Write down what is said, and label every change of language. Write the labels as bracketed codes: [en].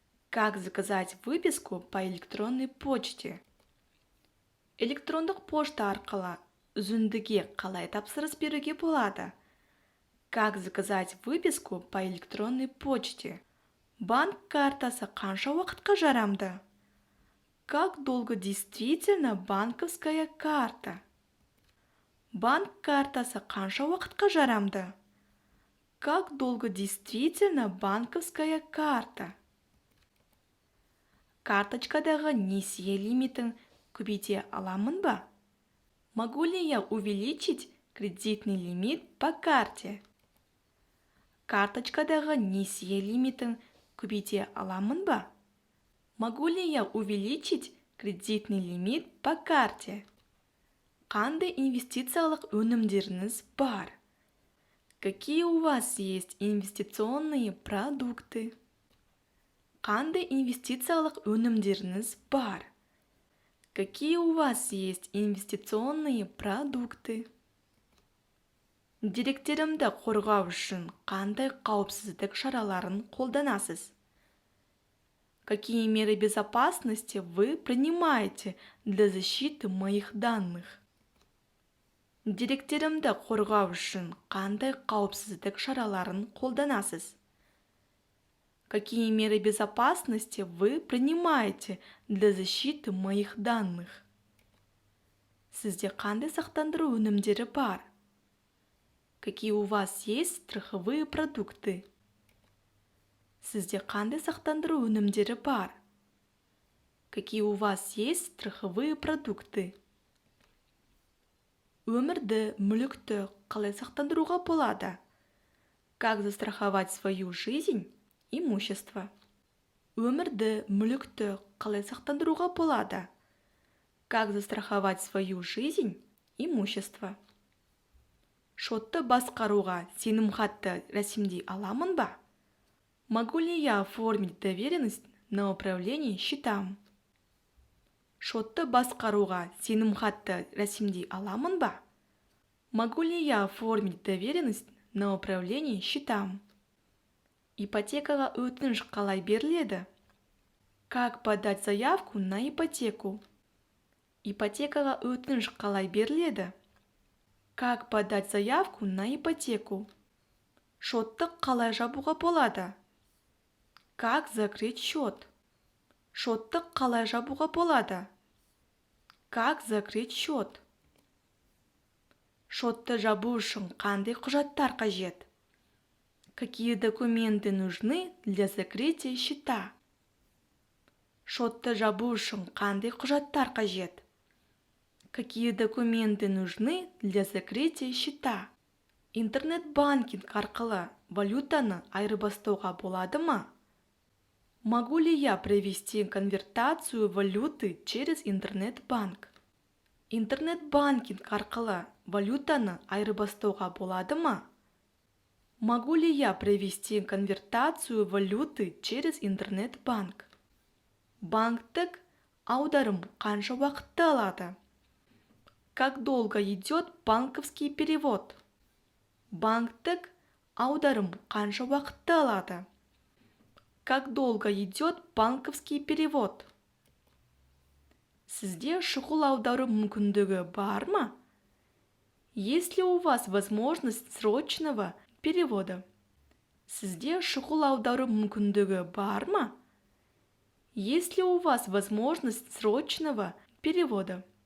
[ru] Как заказать выписку по электронной почте? [kk] Электрондық пошта арқылы үзіндіге қалай тапсырыс беруге болады? [ru] Как заказать выписку по электронной почте? [kk] Банк картасы қанша уақытқа жарамды? [ru] Как долго действительно банковская карта? [kk] Банк картасы қанша уақытқа жарамды? [ru] Как долго действительно банковская карта? [kk] Карточкадағы несие лимитін көбейте аламын ба? [ru] Могу ли я увеличить кредитный лимит по карте? [kk] Карточкадағы несие лимитін көбейте аламын ба? [ru] Могу ли я увеличить кредитный лимит по карте? [kk] Қандай инвестициялық өнімдеріңіз бар? [ru] Какие у вас есть инвестиционные продукты? [kk] Қандай инвестициялық өнімдеріңіз бар? [ru] Какие у вас есть инвестиционные продукты? [kk] Деректерімді қорғау үшін қандай қауіпсіздік шараларын қолданасыз? [ru] Какие меры безопасности вы принимаете для защиты моих данных? [kk] Деректерімді қорғау үшін қандай қауіпсіздік шараларын қолданасыз? [ru] Какие меры безопасности вы принимаете для защиты моих данных? [kk] Сізде қандай сақтандыру өнімдері бар? [ru] Какие у вас есть страховые продукты? [kk] Сізде қандай сақтандыру өнімдері бар? [ru] Какие у вас есть страховые продукты? [kk] Өмірді, мүлікті қалай сақтандыруға болады? [ru] Как застраховать свою жизнь, имущество? [kk] Өмірді, мүлікті қалай сақтандыруға болады? [ru] Как застраховать свою жизнь, имущество? [kk] Шотты басқаруға сенімхатты рәсімдей аламын ба? [ru] Могу ли я оформить доверенность на управление счетам? [kk] Шотты басқаруға сенімхатты рәсімдей аламын ба? [ru] Могу ли я оформить доверенность на управление счетам? [kk] Ипотекаға өтініш қалай беріледі? [ru] Как подать заявку на ипотеку? [kk] Ипотекаға өтініш қалай беріледі? [ru] Как подать заявку на ипотеку? [kk] Шотты қалай жабуға болады? [ru] Как закрыть счет? [kk] Шотты қалай жабуға болады? [ru] Как закрыть счет? [kk] Шотты жабу үшін қандай құжаттар қажет? [ru] Какие документы нужны для закрытия счета? [kk] Шотты жабу үшін қандай құжаттар қажет? [ru] Какие документы нужны для закрытия счета? [kk] Интернет-банкинг арқылы валютаны айырбастауға болады ма? [ru] Могу ли я провести конвертацию валюты через интернет-банк? [kk] Интернет-банкинг арқылы валютаны айырбастауға болады ма? [ru] Могу ли я провести конвертацию валюты через интернет-банк? [kk] Банктік аударым қанша уақытты алады? [ru] Как долго идет банковский перевод? [kk] Банктік аударым қанша уақытты алады? [ru] Как долго идет банковский перевод? [kk] Сізде шұғыл аудару мүмкіндігі бар ма? [ru] Есть ли у вас возможность срочного перевода? [kk] Сізде шұғыл аудару мүмкіндігі бар ма? [ru] Есть ли у вас возможность срочного перевода?